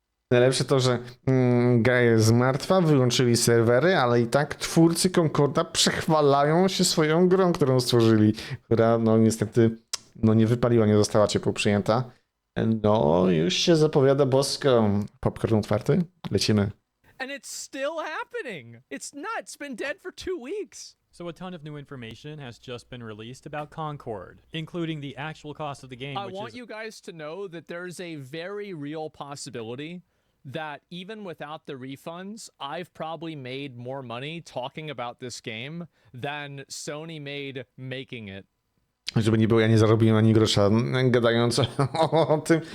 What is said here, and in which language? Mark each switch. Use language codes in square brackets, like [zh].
[pl] Najlepsze to, że gra jest martwa, wyłączyli serwery, ale i tak twórcy Concorda przechwalają się swoją grą, którą stworzyli, która no niestety nie wypaliła, nie została ciepło przyjęta. No, już się zapowiada bosko. Popcorn otwarty? Lecimy. [en] And it's still happening. It's not. It's been dead for 2 weeks. So a ton of new information has just been released about Concord, including the actual cost of the game, I want you guys to know that there's a very real possibility that even without the refunds, I've probably made more money talking about this game than Sony made making it. [pl] Żeby nie było, ja nie zarobiłem ani grosza gadając o tym.